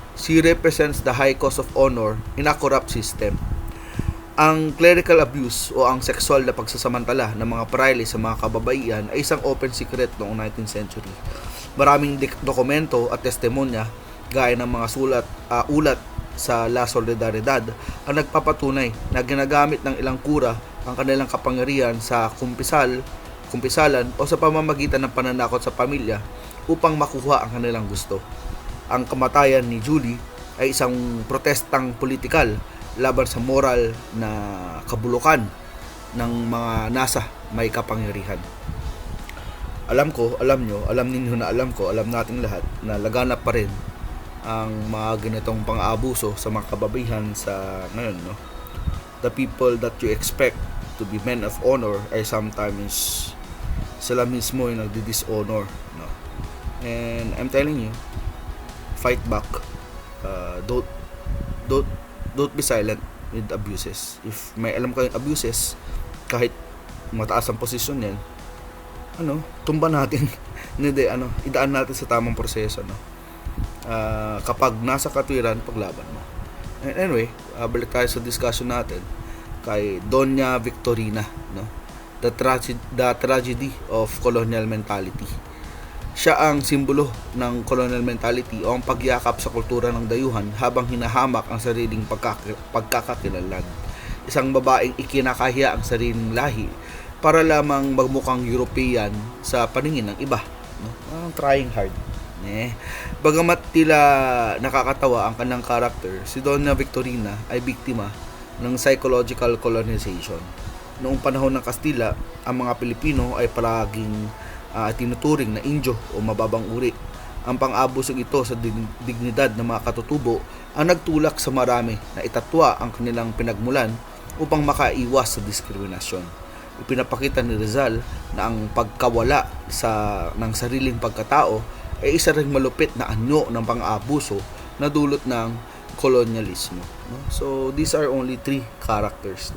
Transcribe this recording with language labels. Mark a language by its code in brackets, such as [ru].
[en] She represents the high cause of honor in a corrupt system. [tl] Ang clerical abuse o ang sexual na pagsasamantala ng mga praile sa mga kababaihan ay isang open secret noong 19th century. Maraming dokumento at testimonya gaya ng mga ulat sa La Solidaridad ang nagpapatunay na ginagamit ng ilang kura ang kanilang kapangyarihan sa kumpisalan o sa pamamagitan ng pananakot sa pamilya upang makuha ang kanilang gusto. Ang kamatayan ni Julie ay isang protestang politikal laban sa moral na kabulukan ng mga nasa may kapangyarihan. Alam ninyo na alam nating lahat na laganap pa rin ang mga ganitong pang-aabuso sa mga kababaihan sa ngayon, no? [en] The people that you expect to be men of honor ay sometimes [tl] sila mismo yung nagdi-dishonor, [en] no? And I'm telling you, fight back. Don't be silent with abuses. [tl] If may alam kayong abuses, kahit mataas ang posisyon yan, tumba natin. Hindi, idaan natin sa tamang proseso, no? Kapag nasa katwiran, paglaban mo. And anyway, balik tayo sa discussion natin kay Doña Victorina, no? [en] The tragedy of colonial mentality. [tl] Siya ang simbolo ng colonial mentality o ang pagyakap sa kultura ng dayuhan habang hinahamak ang sariling pagkakakilanlan. Isang babaeng ikinakahiya ang sariling lahi para lamang magmukhang European sa paningin ng iba, no? [en] Trying hard. [tl] Bagamat tila nakakatawa ang kanyang karakter, si Doña Victorina ay biktima ng psychological colonization. noong panahon ng Kastila, ang mga Pilipino ay palaging tinuturing na Indio o mababang uri. Ang pang-abusong ito sa dignidad ng mga katutubo ang nagtulak sa marami na itatwa ang kanilang pinagmulan upang makaiwas sa diskriminasyon. Ipinapakita ni Rizal na ang pagkawala ng sariling pagkatao ay isa ring malupit na anyo ng pang-abuso na dulot ng kolonyalismo. No? [en] So, these are only 3 characters.